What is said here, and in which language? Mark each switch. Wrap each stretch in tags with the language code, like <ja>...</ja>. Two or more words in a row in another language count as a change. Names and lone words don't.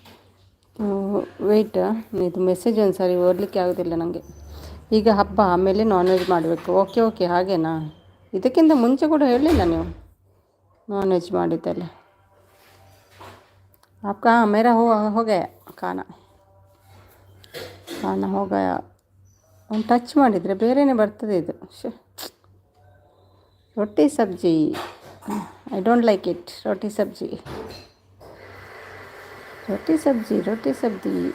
<kn>ವೆಯ್ಟ್, ಇದು ಮೆಸೇಜ್ ಒಂದು ಸಾರಿ ಓದಲಿಕ್ಕೆ ಆಗೋದಿಲ್ಲ ನನಗೆ. ಈಗ ಹಬ್ಬ ಆಮೇಲೆ</kn> <en>non veg</en> <kn>ಮಾಡಬೇಕು.</kn> <en>okay okay,</en> <kn>ಹಾಗೇನಾ? ಇದಕ್ಕಿಂತ ಮುಂಚೆ ಕೂಡ ಹೇಳಲಿಲ್ಲ ನೀವು</kn> <en>non veg</en> <kn>ಮಾಡಿದ್ದೆಲ್ಲ.</kn> <hi>आपका मेरा हो गया खाना खाना हो गया.</hi> <kn>ಒಂದು ಟಚ್ ಮಾಡಿದರೆ ಬೇರೆಯೇ ಬರ್ತದೆ ಇದು.</kn> <hi>रोटी सब्ज़ी,</hi> <en>I don't like it.</en> <hi>रोटी सब्ज़ी रोटी सब्ज़ी रोटी सब्ज़ी.</hi>